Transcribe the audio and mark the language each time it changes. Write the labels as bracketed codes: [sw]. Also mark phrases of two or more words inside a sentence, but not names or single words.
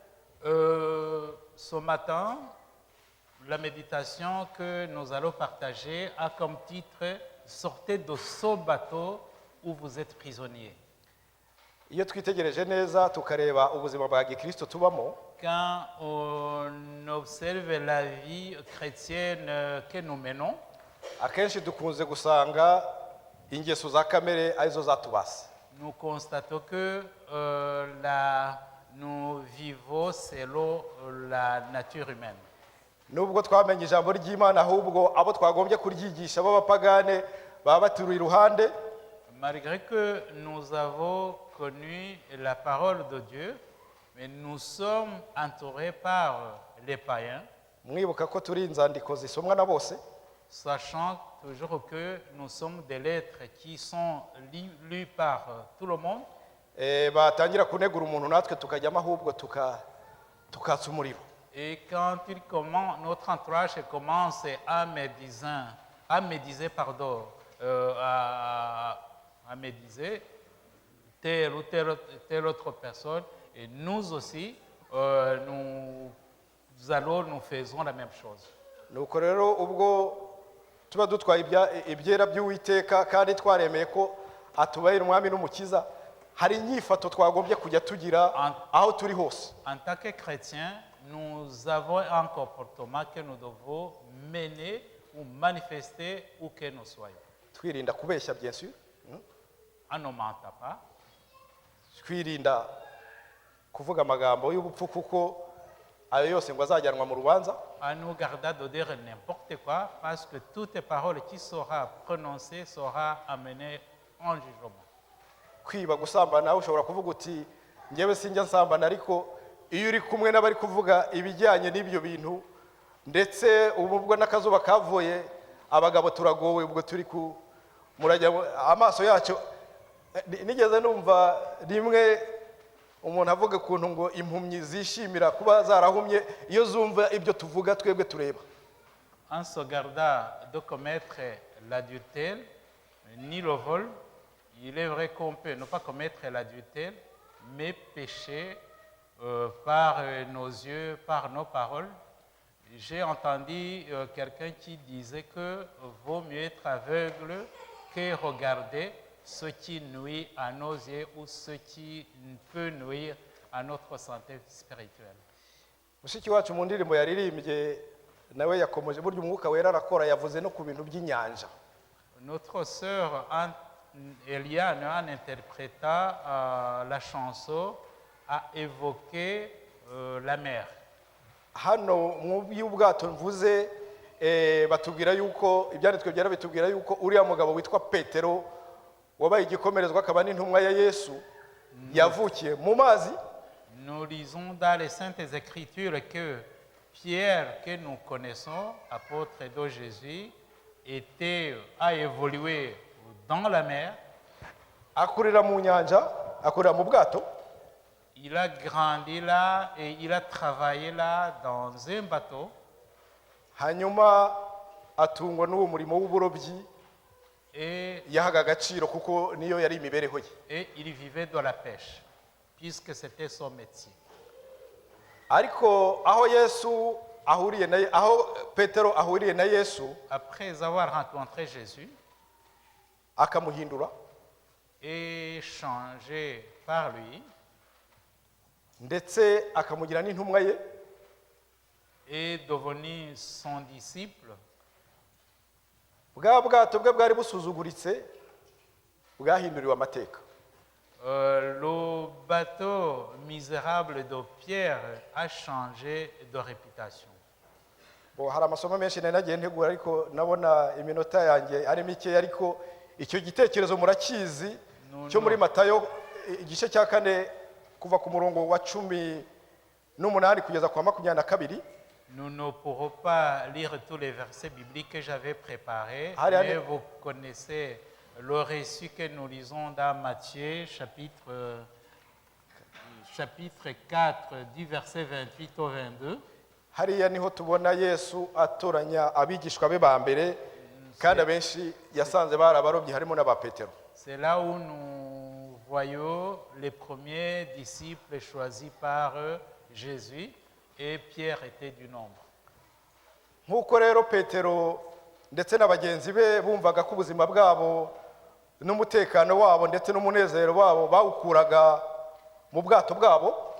[fr] Ce matin, la méditation que nous allons partager a comme titre « Sortez de ce bateau où vous êtes prisonniers ». [rw] Iyo twitegereje neza tukareba ubuzima bwa Gikristo tubamo, [fr] quand on observe la vie chrétienne que nous menons, [rw] akenshi dukunze gusanga ingeso za kamere arizo zatubase. [fr] Nous constatons que nous vivons selon la nature humaine. [rw] Nubwo twamenye ijambo ry'Imana, ahubwo abo twagombye kuryigisha b'abapagane baba baturi iruhande. [fr] Malgré que nous avons connu la parole de Dieu, mais nous sommes entourés par les païens. [rw] Mwibuka ko turi inzandiko zisomwa na bose, [fr] sachant toujours que nous sommes des lettres qui sont lues par tout le monde. [rw] Batangira kunegura umuntu natwe tukajyamo ahubwo tukatsa umuriro. [fr] Et quand notre entourage commence à médiser telle ou telle autre personne, et nous aussi, nous faisons la même chose. [rw] Nuko rero ubwo tuba dutwaye ibyera by'Uwiteka kandi twaremeye ko atubahira umwami n'umukiza, hari inyifato twagombye kujya tugira aho turi hose. [fr] En tant que chrétiens, nous avons un comportement que nous devons mener ou manifester où que nous soyons. [rw] Twirinda kubeshya [fr] bien sûr. On ne ment pas. [rw] Twirinda kuvuga amagambo y'ubupfu kuko ayo yose ngo azajyanwa mu rubanza. [fr] À nous garder de dire n'importe quoi, parce que toute parole qui sera prononcée sera amenée en jugement. [rw] Kwiba, gusambana, ushobora kuvuga uti ngewe sinjya nsambana, ariko iyo uri kumwe n'abari kuvuga ibijyanye n'ibyo bintu, ndetse ubwo n'akazuba kavuye abagabo turagowe, ubwo turi murajya amaso yacu. Nigeze numva rimwe umuntu avuga kuntu ngo impumyi zishimira kuba zarahumye iyo zumva ibyo tuvuga twebwe tureba. [fr] En se gardant de commettre l'adultère ni le vol, il est vrai qu'on peut ne pas commettre l'adultère, mais pécher par nos yeux, par nos paroles. J'ai entendu quelqu'un qui disait que vaut mieux être aveugle que regarder ce qui nuit à nos yeux ou ce qui peut nuire à notre santé spirituelle. [rw] Mushiki wacu mu ndirimbo yaririmbye nawe yakomeje burya umwuka wera arakora, yavuze no ku bintu by'inyanja. [fr] Notre sœur Eliane, en interprétant la chanson, a évoqué la mer. [rw] Hano mu y'ubwato mvuze batubwira yuko ibyanditswe byera bitubwira yuko uriya mugabo witwa Petero wabaye igikomerezwa akaba n'intumwa ya Yesu yavukiye mu mazi. [fr] nous lisons dans les Saintes Écritures que Pierre, que nous connaissons, apôtre de Jésus, a évolué dans la mer. [rw] akurira mu nyanja, akurira mu bwato, [fr] Il a grandi là et il a travaillé là dans un bateau. [rw] hanyuma atungwa n'uwo murimo w'uburobyi [fr] Et, [rw] yahaga agaciro kuko niyo yari imibereho ye. [fr] et il vivait de la pêche, puisque c'était son métier. [rw] Ariko aho Petero ahuriye na Yesu [fr] Après avoir rencontré Jésus [rw] akamuhindura [fr] et changé par lui, [rw] ndetse akamugira n'intumwa ye, [fr] est devenu son disciple, [rw] bwa bwato bwe bwari busuzuguritse bwahinduriwe amateka. [fr] le bateau misérable de Pierre a changé de réputation. [rw] Hari amasomo menshi nari nagiye ntegura ariko nabona iminota yanjye ari mike, ariko icyo gitekerezo murakizi cyo muri Matayo igice cya 4 kuva ku murongo wa 18 kugeza kwa 22. [fr] Nous ne pourrons pas lire tous les versets bibliques que j'avais préparés, Allez, mais allez. vous connaissez le récit que nous lisons dans Matthieu, chapitre 4, du verset 28 au 22. [rw] Hariya niho tubona Yesu atoranya abigishwa be ba mbere, kandi abenshi yasanze bari abarobyi harimo n'aba Petero. [fr] C'est là où nous voyons les premiers disciples choisis par Jésus, et Pierre était du nombre. [rw] Nk'uko rero Petero ndetse na bagenzi be bumvaga ko ubuzima bwabo n'umutekano wabo ndetse n'umunezero wabo bawukuraga mu bwato bwabo,